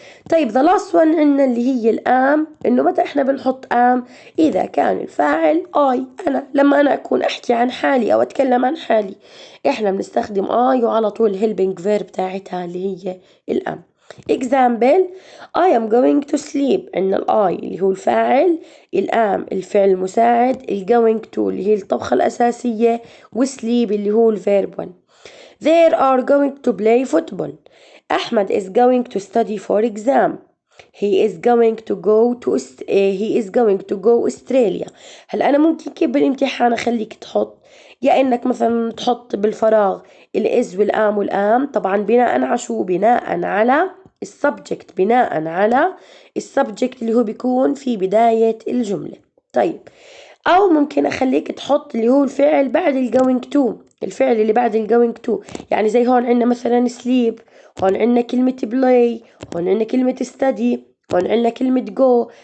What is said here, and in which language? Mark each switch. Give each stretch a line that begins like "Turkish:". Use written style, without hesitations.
Arabic: طيب the last one عندنا اللي هي الآم، إنه متى إحنا بنحط آم؟ إذا كان الفاعل أنا، لما أنا أكون أحكي عن حالي أو أتكلم عن حالي إحنا بنستخدم وعلى طول helping verb تاعتها اللي هي الآم.
English: example I am going to sleep،
Arabic: عندنا اللي هو الفاعل، الآم الفعل المساعد، going to اللي هي الطبخة الأساسية، وسليب اللي هو الفيرب 1.
English: They are going to play football. Ahmed is going to study for exam. He is going to go Australia.
Arabic: هل أنا ممكن كيف بالامتحان أخليك تحط، يا إنك مثلا تحط بالفراغ الإز والآم طبعا بناء على شو؟ بناء على السبجكت، بناء على السبجكت اللي هو بيكون في بداية الجملة. طيب أو ممكن أخليك تحط اللي هو الفعل بعد ال going to، الفعل اللي بعد ال going to، يعني زي هون عندنا مثلا sleep، هون عندنا كلمة play، هون عندنا كلمة study، هون عندنا كلمة go.